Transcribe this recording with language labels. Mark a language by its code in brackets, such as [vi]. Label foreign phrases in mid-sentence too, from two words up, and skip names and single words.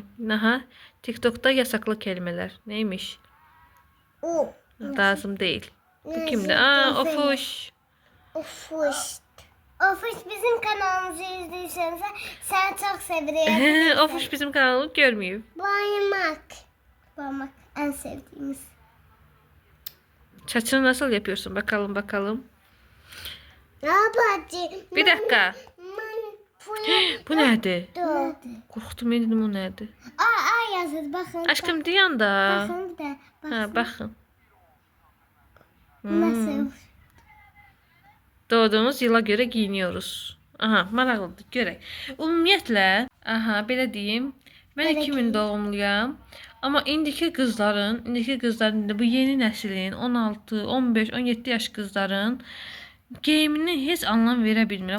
[az] Aha, TikTokda yasaqlı kəlmələr. [tr] Neymiş? O. [az] Lazım deyil. Bu kimdir? Ofuş. Ofuş. Ofuş bizim kanalımızı izləyirsən, səni çox sevirik. Ofuş bizim kanalı görməyib. [tr] Baymak. Baymak en sevdiğimiz. Saçını nasıl yapıyorsun? Bakalım bakalım. Abacı. Bir dakika. [az] Bu nədir? Qorxdum, dedim o nədir? [tr] Yazır bakın. [az] Aşkım dayan da. [tr] Bakın bir de. [az] Ha, baxın. [tr] Nasıl? Doğduğumuz yıla görə giyiniyoruz. [az] Aha, maraqlıdır, görək. Ümumiyyətlə, aha, belə deyim. Mən 2000 doğumluyam. Amma indiki qızların bu yeni nəslin 16, 15, 17 yaş qızların geyimini heç anlam verə bilmirəm.